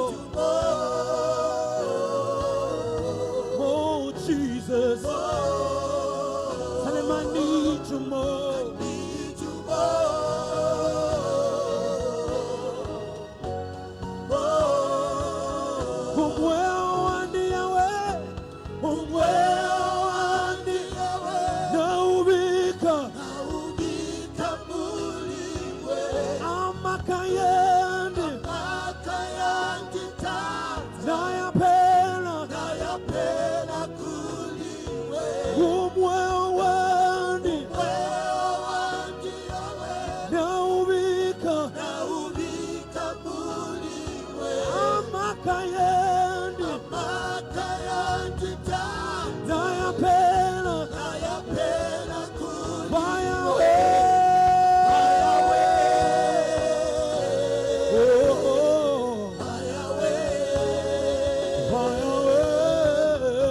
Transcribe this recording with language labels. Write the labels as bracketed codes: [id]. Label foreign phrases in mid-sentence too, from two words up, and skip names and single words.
[en] Jesus, tell him I need you more. I need you more. [bem] Umweo andi yawe, umweo andi yawe. Naubika muliwe. Amakayandi tata. Nayapela kuliwe. Umweo wandi naubika muliwe. Amakayandi tata. Nayapela kuliwe. [en] Fire away. Oh, fire away. Fire away.